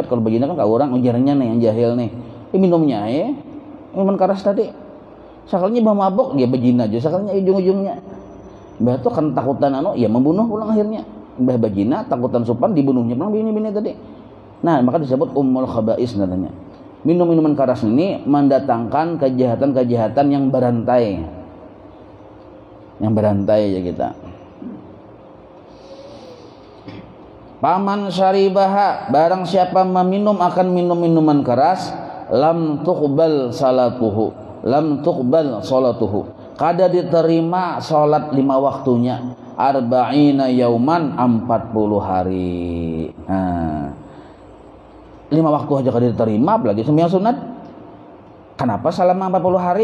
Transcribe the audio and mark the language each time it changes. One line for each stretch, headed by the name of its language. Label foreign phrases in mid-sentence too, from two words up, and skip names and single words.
Banjar: Kalau berzina kan kau orang ujarnya nih yang jahil nih. Minumnya minuman keras tadi. Sakalnya bah mabok dia berzina aja, sakalnya ujung-ujungnya. Bah tuh kan takutan ya membunuh pulang akhirnya. Bah berzina takutan supan dibunuhnya pulang bini-bini tadi. Nah, maka disebut
Arabic: أم الخبائث
Banjar: namanya. Minum-minuman keras ini mendatangkan kejahatan-kejahatan yang berantai. Yang berantai aja kita. Paman syaribaha, barang siapa meminum akan minum-minuman keras,
Arabic: لم تقبل صلاته,
Banjar: kada diterima salat 5 waktunya,
Arabic: أربعين يوما,
Banjar: 40 hari. Nah, 5 waktu aja kada diterima, apalagi sembahyang sunat. Kenapa selama 40 hari?